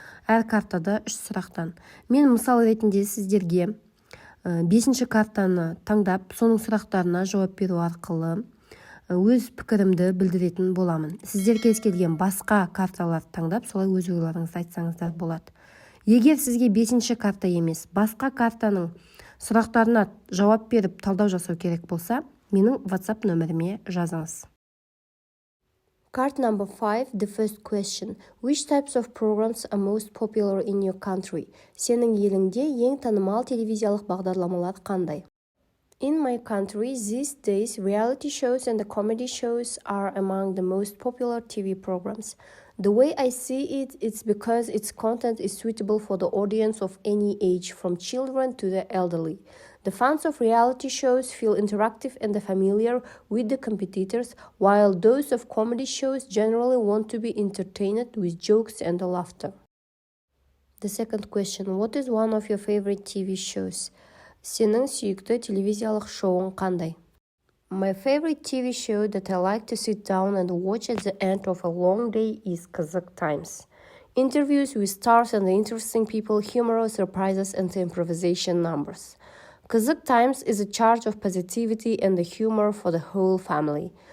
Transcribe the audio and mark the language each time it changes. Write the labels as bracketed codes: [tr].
[kk] Әр картада 3 сұрақтан. Мен мысал ретінде сіздерге 5-ші картаны таңдап, соның сұрақтарына жауап беру арқылы өз пікірімді білдіретін боламын. Сіздер кез келген басқа карталарды таңдап, солай өз ойларыңызды айтсаңыздар болады. Егер сізге 5-ші карта емес, басқа картаның сұрақтарына жауап беріп талдау жасау керек болса, менің WhatsApp нөміріме жазыңыз. [en] Card number 5, the first question. Which types of programs are most popular in your country? [kk] Сенің еліңде ең танымал телевизиялық бағдарламалар қандай? [en] In my country, these days, reality shows and the comedy shows are among the most popular TV programs. The way I see it, it's because its content is suitable for the audience of any age, from children to the elderly. The fans of reality shows feel interactive and familiar with the competitors, while those of comedy shows generally want to be entertained with jokes and laughter. The second question, what is one of your favorite TV shows? [kk] Сенің сүйікті телевизиялық шоуың қандай? [en] My favorite TV show that I like to sit down and watch at the end of a long day is Kazakh Times. Interviews with stars and interesting people, humorous surprises and improvisation numbers. Kazakh Times is a charge of positivity and the humor for the whole family.